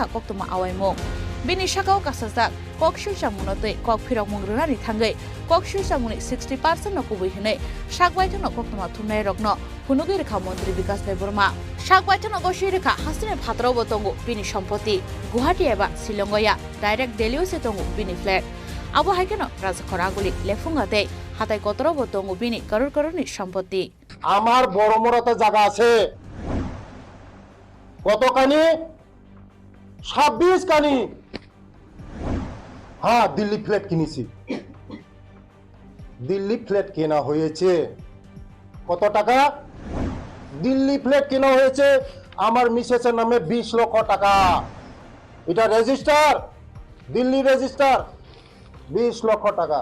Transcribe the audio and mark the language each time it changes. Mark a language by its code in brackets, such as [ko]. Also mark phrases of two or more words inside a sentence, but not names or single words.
[trp] कक्थुमा आवायमु बिनि शाखाव कासाजाक ककशिल सामुनतै कक फिरक मुंग्रुनानि थांगै ककशिल सामुनि 60% न कुबै हिनै साकबायथनो कक्तमा थुमनाय रकनो हुनुगै रेखा मन्त्री विकास देबबर्मा साकबायथनो गसि रेखा हासिने फातरावबो दंगु बिनि सम्पत्ति गुवाहाटी एबा शिलंगया डाइरेक्ट दिल्लीयावसो दंगु बिनि फ्लेट आबो हायकेनो राजा खरागुलि लेफुंगाते हाताय कतरावबो दंगु बिनि करोड़ करोड़नि सम्पत्ति [bn] আমার বড় মোড়াতে জায়গা আছে কতখানি 26 কানি হ্যাঁ দিল্লি ফ্ল্যাট কিনেছি দিল্লি ফ্ল্যাট কেনা হয়েছে কত টাকা দিল্লি ফ্ল্যাট কেনা হয়েছে আমার মিসেসের নামে 20 লক্ষ টাকা এটা রেজিস্টার দিল্লি রেজিস্টার 20 লক্ষ টাকা